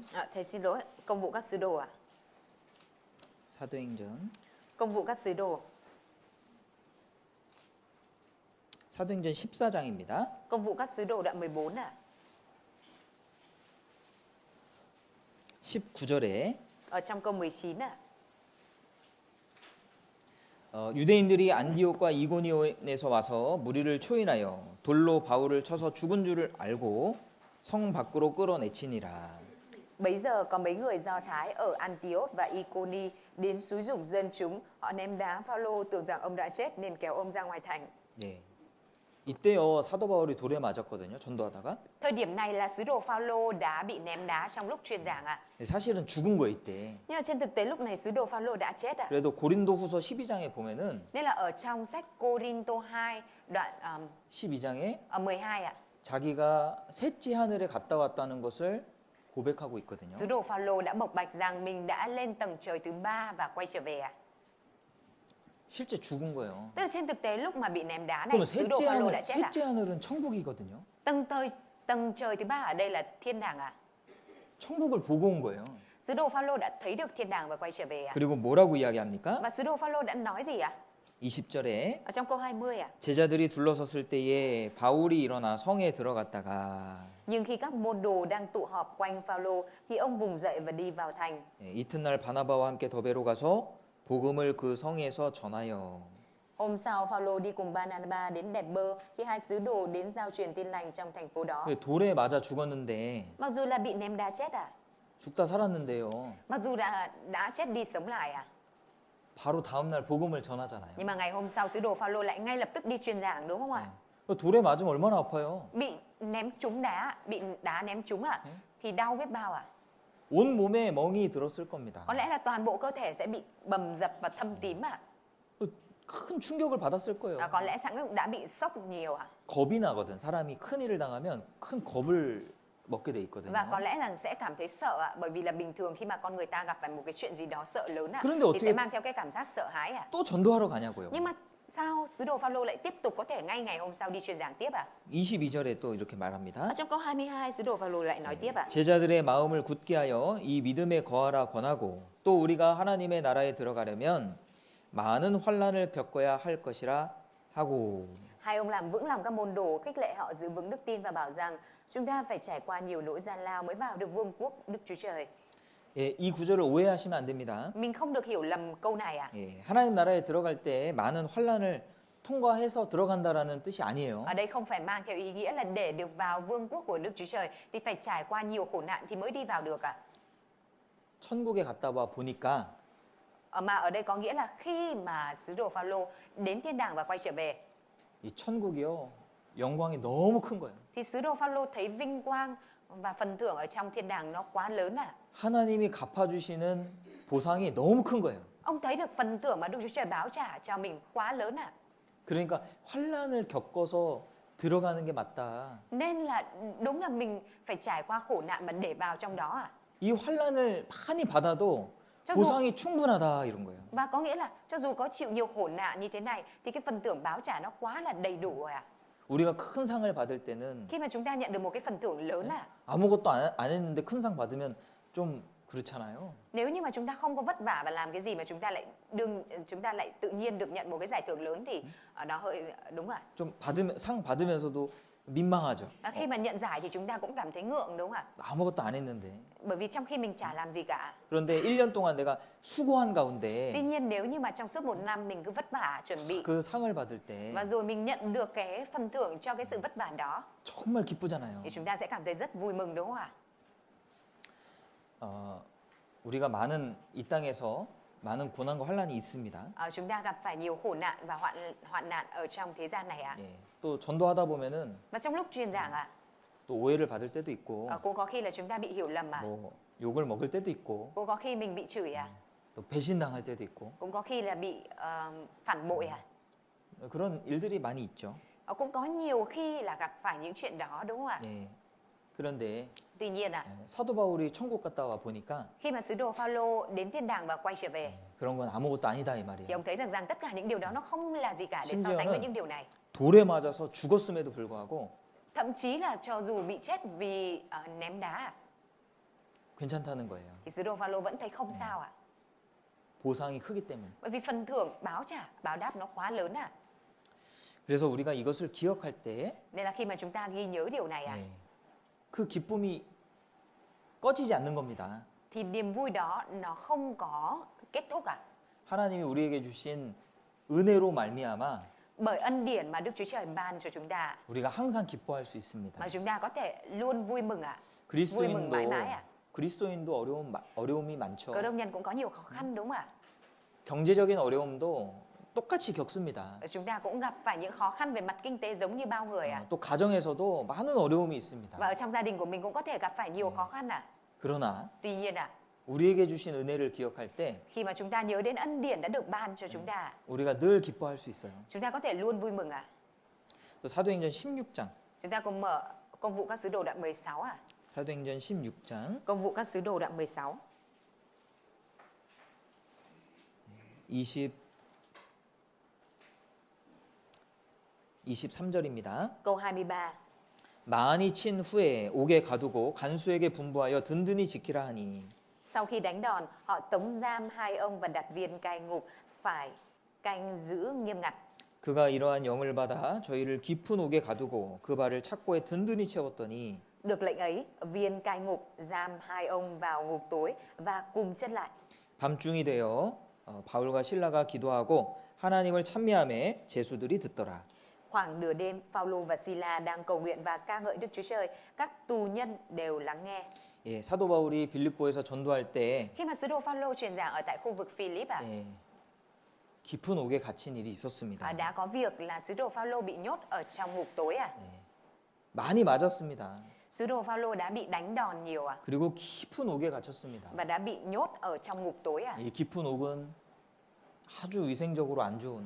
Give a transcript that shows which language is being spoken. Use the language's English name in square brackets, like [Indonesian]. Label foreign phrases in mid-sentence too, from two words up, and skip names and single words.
[Vietnamese] Thầy xin lỗi, công vụ các sứ đồ ạ. [Korean] 사도행전. [Vietnamese] Công vụ các sứ đồ. [Korean] 사도행전 14장입니다. [Vietnamese] Công vụ các sứ đồ đoạn 14 ạ. [Korean] 19절에 [Vietnamese] Ở trong câu 19 ạ. [Korean] 유대인들이 안디옥과 이고니온에서 와서 무리를 초인하여 돌로 바울을 쳐서 죽은 줄을 알고 성 밖으로 끌어내치니라. [Vietnamese] Bấy giờ có mấy người Do Thái ở Antioch và Iconi đến xúi giục dân chúng, họ ném đá Phaolô tưởng rằng ông đã chết nên kéo ông ra ngoài thành. [Korean] 네. 이때요 사도 바울이 돌에 맞았거든요. 전도하다가. [Vietnamese] Thời điểm này là sứ đồ Phaolô đã bị ném đá trong lúc truyền giảng ạ. [Korean] 사실은 죽은 거예요 이때. [Vietnamese] Nhưng mà trên thực tế lúc này sứ đồ Phaolô đã chết ạ. [Korean] 그래도 고린도후서 12장에 보면은 [Vietnamese] Nên là ở trong sách Cô-rin-tô 2 đoạn [Korean] 12장에 [Vietnamese] 12 ạ. [Korean] 자기가 셋째 하늘에 갔다 왔다는 것을 고백하고 있거든요. [Vietnamese] Sứ đồ Phaolô đã bộc bạch rằng mình đã lên tầng trời thứ 3 và quay trở về ạ. [Korean] 실제 죽은 거예요. [Vietnamese] Tức là trên thực tế lúc mà bị ném đá [Korean] 그러면 [Vietnamese] này sứ đồ Phaolô đã chết ạ. [Korean] 셋째 하늘은 천국이거든요. [Vietnamese] Tầng trời thứ 3 ở đây là thiên đàng ạ. [Korean] 천국을 보고 온 거예요. [Vietnamese] Sứ đồ Phaolô đã thấy được thiên đàng và quay trở về ạ. [Korean] 그리고 뭐라고 이야기합니까? [Vietnamese] Và sứ đồ Phaolô đã nói gì ạ? [Korean] 20절에 [Vietnamese] Ở trong câu 20 ạ. [Korean] 제자들이 둘러섰을 때에 바울이 일어나 성에 들어갔다가 [Vietnamese] Nhưng khi các môn đồ đang tụ họp quanh Phaolô thì ông vùng dậy và đi vào thành. [Korean] 이튿날 바나바와 함께 더베로 가서 복음을 그 성에서 전하여 [Vietnamese] Hôm sau Phaolô đi cùng Barnabas đến Đẹp Bơ thì hai sứ đồ đến giao truyền tin lành trong thành phố đó. [Korean] 돌에 맞아 죽었는데 [Vietnamese] Mặc dù là bị ném đá chết ạ. [Korean] 죽다 살았는데요. [Vietnamese] Mặc dù đã chết đi sống lại ạ. [Korean] 바로 다음 날 복음을 전하잖아요. [Vietnamese] Nhưng mà ngày hôm sau sứ đồ Phaolô lại ngay lập tức đi truyền giảng đúng không ạ? [Korean] 돌에 맞으면 얼마나 아파요. [Vietnamese] Bị ném trúng đá, bị đá ném trúng ạ thì đau biết bao ạ. [Korean] 온 몸에 멍이 들었을 겁니다. [Vietnamese] Có lẽ là toàn bộ cơ thể sẽ bị bầm dập và thâm tím ạ. [Korean] 큰 충격을 받았을 거예요. [Vietnamese] Có lẽ sẵn cũng đã bị sốc nhiều ạ. [Korean] 겁이 나거든. 사람이 큰 일을 당하면 큰 겁을 먹게 돼 있거든요. [Vietnamese] Và có lẽ rằng sẽ cảm thấy sợ ạ, bởi vì là bình thường khi mà con người ta gặp phải một cái chuyện gì đó sợ lớn ạ [Korean] 그런데 [Vietnamese] thì [Korean] 어떻게- [Vietnamese] sẽ mang theo cái cảm giác sợ hãi ạ. [Korean] 또 전도하러 가냐고요. [Vietnamese] Nhưng mà sao sứ đồ Phaolô lại tiếp tục có thể ngay ngày hôm sau đi truyền giảng tiếp ạ? [Korean] 22절에 또 이렇게 말합니다. [Vietnamese] Ở trong câu 22 sứ đồ Phaolô lại nói tiếp ạ. [Korean] 제자들의 마음을 굳게 하여 이 믿음에 거하라 권하고 또 우리가 하나님의 나라에 들어가려면 많은 환난을 겪어야 할 것이라 하고. [Vietnamese] Hai ông làm vững lòng các môn đồ, khích lệ họ giữ vững đức tin và bảo rằng chúng ta phải trải qua nhiều nỗi gian lao mới vào được vương quốc Đức Chúa Trời. [Korean] 예, 이 구절을 오해하시면 안 됩니다. [Vietnamese] Mình không được hiểu lầm câu này ạ. [Korean] 예, 하나님 나라에 들어갈 때 많은 환난을 통과해서 들어간다라는 뜻이 아니에요. [Vietnamese] Ở đây không phải mang theo ý nghĩa là để được vào vương quốc của Đức Chúa Trời thì phải trải qua nhiều khổ nạn thì mới đi vào được ạ. [Korean] 천국에 갔다 와 보니까 [Vietnamese] Mà ở đây có nghĩa là khi mà sứ đồ Phaolô đến thiên đàng và quay trở về [Korean] 이 천국이요 영광이 너무 큰 거예요. [Vietnamese] thì sứ đồ Phaolô thấy vinh quang và phần thưởng ở trong thiên đàng nó quá lớn ạ. [Korean] 하나님이 갚아주시는 보상이 너무 큰 거예요. [Vietnamese] Ông thấy được phần thưởng mà Đức Chúa Trời báo trả cho mình quá lớn ạ. [Korean] 그러니까 환난을 겪어서 들어가는 게 맞다. [Vietnamese] Nên là đúng là mình phải trải qua khổ nạn mà để vào trong đó ạ. [Korean] 이 환난을 많이 받아도 저 보상이 충분하다 이런 거예요. [Vietnamese] Và có nghĩa là cho dù có chịu nhiều khổ nạn như thế này thì cái phần thưởng báo trả nó quá là đầy đủ rồi ạ. [Korean] 우리가 큰 상을 받을 때는 [Vietnamese] Khi mà chúng ta nhận được một cái phần thưởng lớn ạ, [Korean] 아무것도 안 했는데 큰 상 받으면 좀 그렇잖아요. [Vietnamese] nếu như mà chúng ta không có vất vả và làm cái gì mà chúng ta lại tự nhiên được nhận một cái giải thưởng lớn thì nó hơi đúng ạ. [Korean] 좀 상 받으면서도 민망하죠. [Vietnamese] Khi mà nhận giải thì chúng ta cũng cảm thấy ngượng đúng không ạ? [Korean] 아무것도 안 했는데. [Vietnamese] Bởi vì trong khi mình chả làm gì cả. [Korean] 그런데 1년 동안 내가 수고한 [Vietnamese] Tuy [Korean] 가운데 [Vietnamese] nhiên nếu như mà trong suốt 1 năm mình cứ vất vả chuẩn bị [Korean] 그 상을 받을 때 [Vietnamese] và rồi mình nhận được cái phần thưởng cho cái sự vất vả đó [Korean] 정말 기쁘잖아요. [Vietnamese] thì chúng ta sẽ cảm thấy rất vui mừng đúng không ạ? [Korean] 우리가 이 땅에서 많은 고난과 환란이 있습니다. [Vietnamese] Chúng ta gặp phải nhiều khổ nạn và hoạn nạn ở trong thế gian này ạ. [Korean] 예. 또 전도하다 보면은 [Vietnamese] Và trong lúc truyền giảng ạ, [Korean] 또 오해를 받을 때도 있고 [Vietnamese] cũng có khi là chúng ta bị hiểu lầm ạ. [Korean] 뭐 욕을 먹을 때도 있고 [Vietnamese] Cũng có khi mình bị chửi ạ. [Korean] 또 배신당할 때도 있고 [Vietnamese] Cũng có khi là bị phản bội ạ. [Korean] 그런 일들이 많이 있죠. [Vietnamese] Cũng có nhiều khi là gặp phải những chuyện đó đúng không ạ? [Korean] 예. 그런데 [Vietnamese] Tuy nhiên ạ, [Korean] 사도 바울이 천국 갔다 와 보니까 [Vietnamese] khi mà sứ đồ Phaolô đến thiên đàng và quay trở về [Korean] 그런 건 아무것도 아니다 이 [Vietnamese] thì [Korean] 말이에요. [Vietnamese] ông thấy rằng tất cả những điều đó nó không là gì cả để so sánh với những điều này. [Korean] 돌에 맞아서 죽었음에도 불구하고 [Vietnamese] Thậm chí là cho dù bị chết vì ném đá [Korean] 괜찮다는 거예요. [Vietnamese] thì sứ đồ Phaolô vẫn thấy không sao ạ. [Korean] 보상이 크기 때문에. [Vietnamese] Bởi vì phần thưởng báo đáp nó quá lớn ạ. [Korean] 그래서 우리가 이것을 기억할 때 [Vietnamese] Nên là khi mà chúng ta ghi nhớ điều này ạ, [Korean] 예, 그 기쁨이 꺼지지 않는 겁니다. [Vietnamese] thì niềm vui đó nó không có kết thúc ạ. [Korean] 하나님이 우리에게 주신 은혜로 말미암아 [Vietnamese] Bởi ân điển mà Đức Chúa Trời ban cho chúng ta [Korean] 우리가 항상 기뻐할 수 있습니다. [Vietnamese] mà chúng ta có thể luôn vui mừng ạ. vui mừng [Korean] 그리스도인도 [Vietnamese] mãi mãi ạ. [Korean] 그리스도인도 어려움이 많죠. [Vietnamese] Cơ đốc nhân cũng có nhiều khó khăn đúng không ạ? [Korean] 경제적인 어려움도 똑같이 겪습니다. [Vietnamese] Chúng ta cũng gặp phải những khó khăn về mặt kinh tế giống như bao người ạ. [Korean] 또 가정에서도 많은 어려움이 있습니다. [Vietnamese] Và ở trong gia đình của mình cũng có thể gặp phải nhiều khó khăn ạ. [Korean] 그러나 [Vietnamese] Tuy nhiên ạ, [Korean] 우리에게 주신 은혜를 기억할 때 [Vietnamese] khi mà chúng ta nhớ đến ân điển đã được ban cho chúng ta, [Korean] 우리가 늘 기뻐할 수 있어요. [Vietnamese] chúng ta có thể luôn vui mừng ạ. [Korean] 또 사도행전 16장. [Vietnamese] Chúng ta cùng mở Công vụ các sứ đồ đoạn 16 ạ. [Korean] 사도행전 16장 [Vietnamese] Công vụ các sứ đồ đoạn 16. [Korean] 23절입니다. [Vietnamese] Câu 23. [Korean] 많이 친 후에 옥에 가두고 간수에게 분부하여 든든히 지키라 하니 [Vietnamese] Sau khi đánh đòn, họ tống giam hai ông và đặt viên cai ngục phải canh giữ nghiêm ngặt. [Korean] 그가 이러한 영을 받아 저희를 깊은 옥에 가두고 그 발을 착고에 든든히 채웠더니 [Vietnamese] Được lệnh ấy, viên cai ngục giam hai ông vào ngục tối và cùng chân lại. 밤중이 되어 바울과 실라가 기도하고 하나님을 찬미하며 제수들이 듣더라. Khoảng nửa đêm, Phaolô và Sila đang cầu nguyện và ca ngợi Đức Chúa Trời. Các tù nhân đều lắng nghe. [Korean] 예, 사도 바울이 빌립보에서 전도할 때 [Vietnamese] Khi mà sứ đồ Phaolô truyền giảng ở tại khu vực Philip [Korean] 예, 깊은 옥에 갇힌 일이 있었습니다. [Vietnamese] đã có việc là sứ đồ Phaolô bị nhốt ở trong ngục tối à. [Korean] 많이 맞았습니다. [Vietnamese] Sứ đồ Phaolô đã bị đánh đòn nhiều à [Korean] 그리고 깊은 옥에 갇혔습니다. [Vietnamese] và đã bị nhốt ở trong ngục tối à. [Korean] 이 깊은 옥은 아주 위생적으로 안 좋은 곳.